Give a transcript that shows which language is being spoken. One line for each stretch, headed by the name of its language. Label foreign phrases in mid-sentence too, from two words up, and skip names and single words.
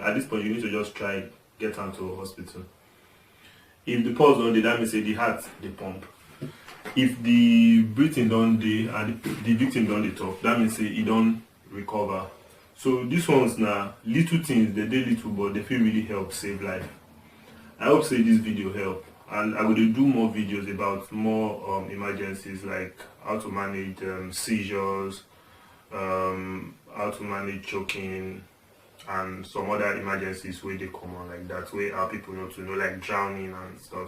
Nigerian Pidgin: At this point, you need to just try get am to hospital. If the pulse don dey, that means say the heart dey pump. If the breathing don dey and the victim don dey talk, that means say e don recover. So these ones na little things, they dey little, but they fit really help save life. I hope say this video help, and I will do more videos about more emergencies, like how to manage seizures, how to manage choking, and some other emergencies where they come on like that, where our people know to know, like drowning and stuff.